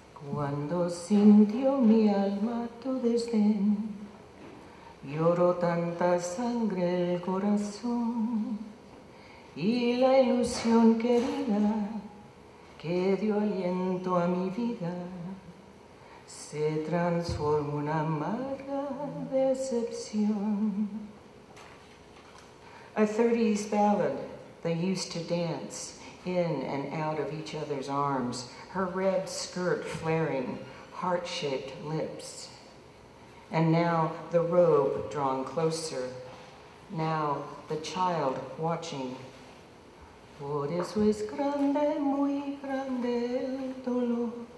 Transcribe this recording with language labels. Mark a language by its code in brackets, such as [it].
[es] Cuando sintió mi alma tu desdén, lloró tanta sangre el corazón, y la ilusión querida que dio aliento a mi vida se transformó en amarga decepción. [en] A 30s ballad. They used to dance in and out of each other's arms, her red skirt flaring, heart-shaped lips. And now the robe drawn closer, now the child watching. [es] Por eso es grande, muy grande el dolor.